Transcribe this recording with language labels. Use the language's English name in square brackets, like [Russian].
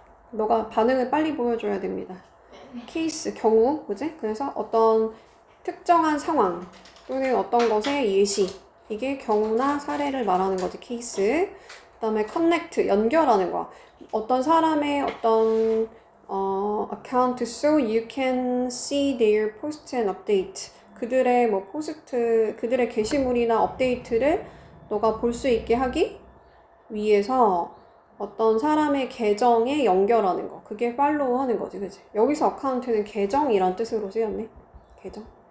[Korean] 너가 반응을 빨리 보여줘야 됩니다. 케이스, 경우, 그지? 그래서 어떤 특정한 상황 또는 어떤 것의 예시, 이게 경우나 사례를 말하는 거지, 케이스. 그 다음에 connect, 연결하는 거야. 어떤 사람의 어떤 [English] account so you can see their post and update. [Korean] 그들의 뭐 포스트, 그들의 게시물이나 업데이트를 너가 볼 수 있게 하기 위해서 어떤 사람의 계정에 연결하는 거. 그게 팔로우 하는 거지, 그치? 여기서 어카운트는 계정이란 뜻으로 쓰였네. 계정.